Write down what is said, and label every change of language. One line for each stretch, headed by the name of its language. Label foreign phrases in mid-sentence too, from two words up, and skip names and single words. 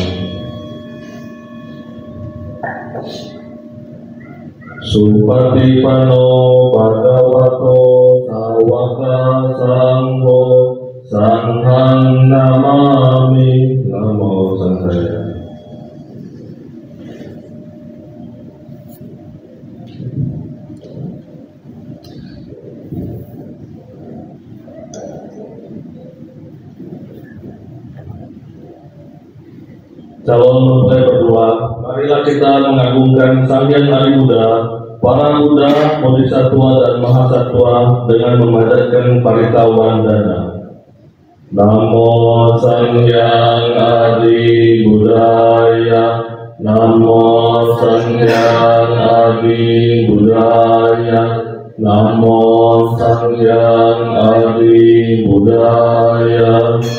Pali: Supatipano Bhagavato Sawaka Sangho Sanghang Namami. Namo Sanghaya.
Indonesian: Calon mempelai berdua, marilah kita mengagungkan Sang Hyang Adi Buddha, para Buddha, Bodhisattva dan Mahasatwa dengan memanjatkan Parita Wandana.
Pali: Namo Sang Hyang Adi Buddhaya, Namo Sang Hyang Adi Buddhaya, Namo Sang Hyang Adi Buddhaya.